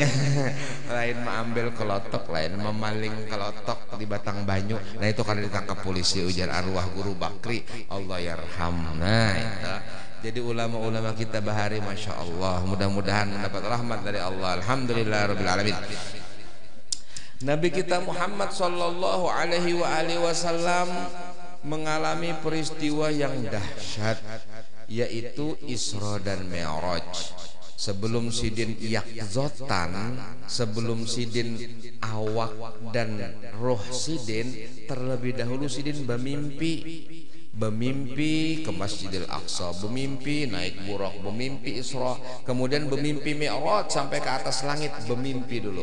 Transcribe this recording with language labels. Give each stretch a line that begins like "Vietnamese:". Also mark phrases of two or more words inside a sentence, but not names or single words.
Banjar: Lain mengambil kelotok, lain memaling kelotok di batang banyu. Nah itu kada ditangkap polisi, ujar arwah Guru Bakri,
Arabic: الله يرحم.
Banjar: Nah itu. Jadi ulama-ulama kita bahari,
Arabic: ما شاء الله,
Banjar: mudah-mudahan mendapat rahmat dari Allah.
Arabic: الحمد لله رب العالمين.
Indonesian: Nabi kita Muhammad
Arabic: صلى الله عليه وسلم
Indonesian: mengalami peristiwa yang dahsyat, yaitu Isra dan Mi'raj.
Banjar: Sebelum sidin yakzotan, sebelum sidin awak dan roh sidin, terlebih dahulu sidin bermimpi ke Masjidil Aqsa, bermimpi naik buraq, bermimpi Isra, kemudian bermimpi Mi'raj sampai ke atas langit, bermimpi dulu.